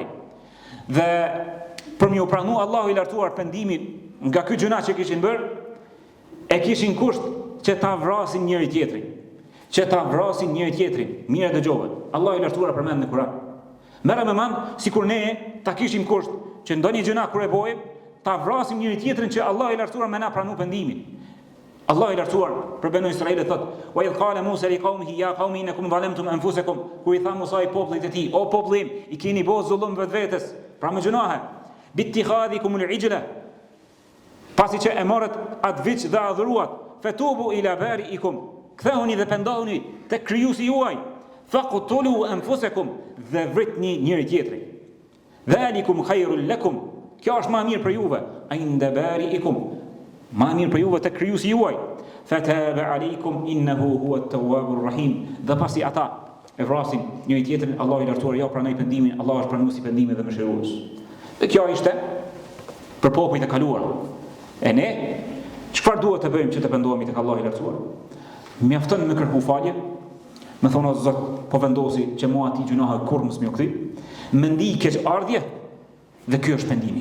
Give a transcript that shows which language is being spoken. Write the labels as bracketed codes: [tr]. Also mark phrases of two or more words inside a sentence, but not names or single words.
[sq] Dhe për m'ju pranu Allahu i lartuar pendimin nga ky gjuna që kishin bërë, e kishin kusht që ta vrasin njëri tjetrin. Që ta vrasin njëri tjetrin. Mirë dëgjove. Allahu i lartuar përmend në Kur'an. Merre me mend sikur ne ta kishim kusht që ndonjë gjuna kur e bojmë, ta vrasim njëri tjetrin që Allahu i lartuar më na pranu pendimin. Allahu i lartuar për Banu Israil thot: [ar] "وإذ قال موسى لقومه يا قوم إنكم ظلمتم أنفسكم", [sq] ku i tha Musa i popullit të tij: "O populli im, i keni bërë zullum vetvetes, pra me gjunahe, [ar] باتخاذكم العجل", [sq] pasi që e morët atë viç dhe adhuruat, [ar] "فتوبوا إلى بارئكم", [sq] kthehuni dhe pendohuni tek krijuesi juaj, [ar] "فاقتلوا أنفسكم", [sq] dhe vritni njëri tjetrin. [ar] "ذلكم خير لكم", [sq] kjo është më mirë për juve, [ar] "عند بارئكم", [sq] ma mirë për juve të krijuesi juaj, [ar] "فتاب عليكم إنه هو التواب الرحيم", [sq] dhe pasi ata e vrasin njëri tjetrin, Allahu i lartuar ja pranoi pendimin, Allahu është pranuesi pendimit dhe mëshirues. Dhe kjo ishte për popujt e kaluar. E ne çfarë duhet të bëjmë që të pendohemi tek Allahu i lartuar? Mjafton me kërku falje, me thonë o Zot, po vendosi që mua ati gjunahe kur mos më kthy, me ndi keq ardhje, dhe ky është pendimi.